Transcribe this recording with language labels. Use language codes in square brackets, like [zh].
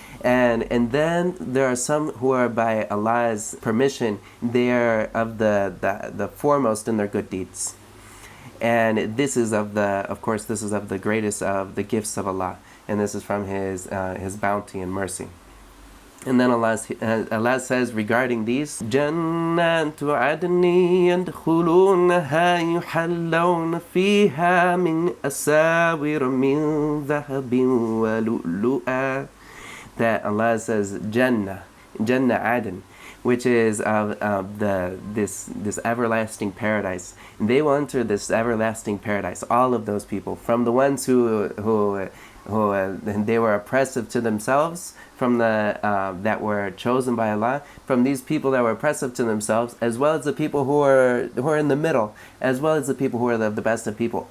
[en] And then there are some who are, by Allah's permission, they are of the foremost in their good deeds. And this is of the greatest of the gifts of Allah, and this is from His bounty and mercy. And then Allah says regarding these, [ar] جَنَّاتُ عَدْنٍ يَدْخُلُونَهَا يُحَلَّوْنَ فِيهَا مِنْ أَسَاوِرَ مِنْ ذَهَبٍ وَلُؤْلُؤًا. [en] That Allah says Jannah Aden, which is this everlasting paradise. And they will enter this everlasting paradise. All of those people, from the ones who they were oppressive to themselves, from that were chosen by Allah, from these people that were oppressive to themselves, as well as the people who are in the middle, as well as the people who are the best of people.